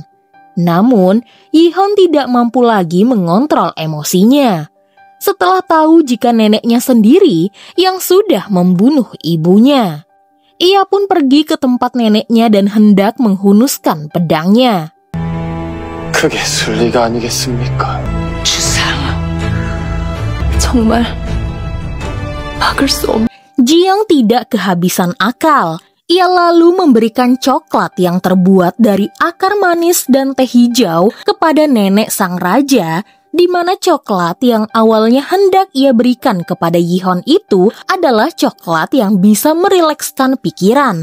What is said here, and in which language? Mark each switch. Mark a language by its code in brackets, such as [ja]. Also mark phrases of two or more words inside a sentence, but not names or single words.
[id] Namun, Yihon tidak mampu lagi mengontrol emosinya. Setelah tahu jika neneknya sendiri yang sudah membunuh ibunya, ia pun pergi ke tempat neneknya dan hendak menghunuskan pedangnya. [ko] 그게 순리가 아니겠습니까? 주상. 정말 막을 수 없는 [id] Jiyoung tidak kehabisan akal. Ia lalu memberikan coklat yang terbuat dari akar manis dan teh hijau kepada nenek sang raja, di mana coklat yang awalnya hendak ia berikan kepada Yihon itu adalah coklat yang bisa merilekskan pikiran.